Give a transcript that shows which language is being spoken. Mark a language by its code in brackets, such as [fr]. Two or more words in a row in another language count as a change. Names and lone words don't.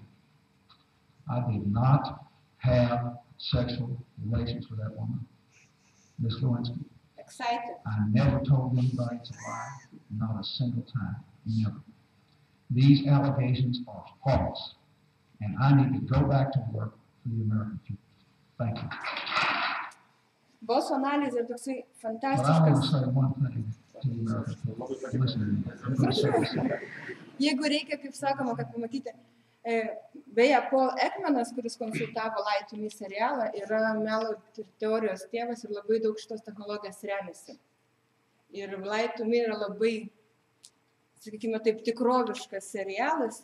[en] I did not have sexual relations with that woman, Ms. Lewinsky. Excited. I never told anybody to lie, not a single time, never. These allegations are false, and I need to go back to work for the American people. Thank you. [lt] Balso analizė toksai [en] But I want to [lt] fantastiškas. [en] say one thing to the American people. Listen to me. I'm going to say this again. [lt] Jeigu reikia, kaip sakoma, kad pamatyti, beje, Paul Ekmanas, kuris konsultavo Lie to Me serialą, yra melo teorijos tėvas ir labai daug šitos technologijos remiasi. Ir Lie to Me yra labai, sakykime, taip tikroviškas serialas.